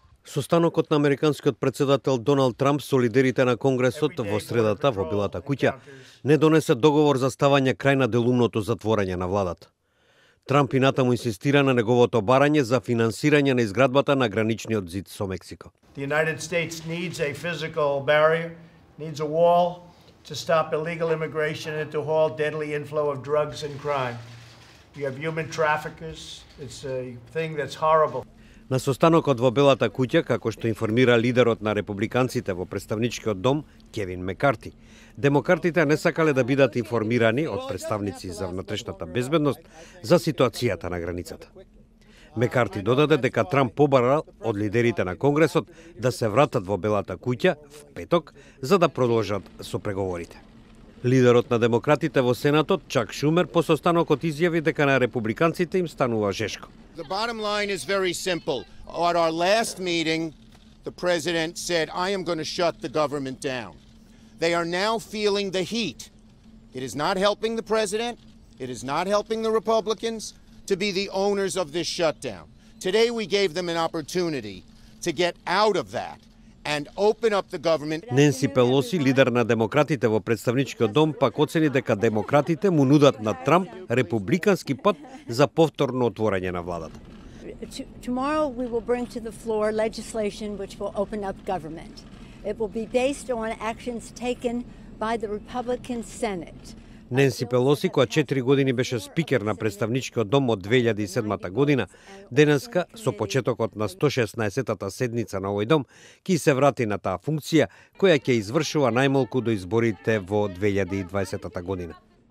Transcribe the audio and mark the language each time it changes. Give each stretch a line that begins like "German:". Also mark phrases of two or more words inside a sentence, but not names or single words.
Macedonian: Состанокот на американскиот председател Доналд Трамп со лидерите на Конгресот во средата во Белата куќа не донесе договор за ставање крај на делумното затворање на владата. Трамп и натаму инсистира на неговото барање за финансирање на изградбата на граничниот зид со Мексико.
English: The United States needs a physical barrier, needs a wall to stop illegal immigration and to halt deadly inflow of drugs and crime. You have human traffickers. It's a thing that's horrible.
Macedonian: На состанокот во Белата куќа, како што информира лидерот на републиканците во представничкиот дом, Кевин Мекарти, демократите не сакале да бидат информирани од представници за внатрешната безбедност за ситуацијата на границата. Мекарти додаде дека Трамп побара од лидерите на Конгресот да се вратат во Белата куќа в петок за да продолжат со преговорите. Лидерот на демократите во Сенатот, Чак Шумер, по состанокот изјави дека на републиканците им станува жешко.
English: The bottom line is very simple. At our last meeting, the president said, I am going to shut the government down. They are now feeling the heat. It is not helping the president. It is not helping the Republicans to be the owners of this shutdown. Today we gave them an opportunity to get out of that and open up the government.
Macedonian: Ненси Пелоси, лидер на демократите во представничкиот дом, пак оцени дека демократите му нудат на Трамп републикански пат за повторно отворање на владата.
English: Tomorrow we will bring to the floor legislation which will open up government. It will be based on actions taken by the Republican Senate.
Macedonian: Ненси Пелоси, која 4 години беше спикер на представничкиот дом од 2007 година, денеска, со почетокот на 116-тата седница на овој дом, ќе се врати на таа функција, која ќе извршува најмалку до изборите во 2020 година.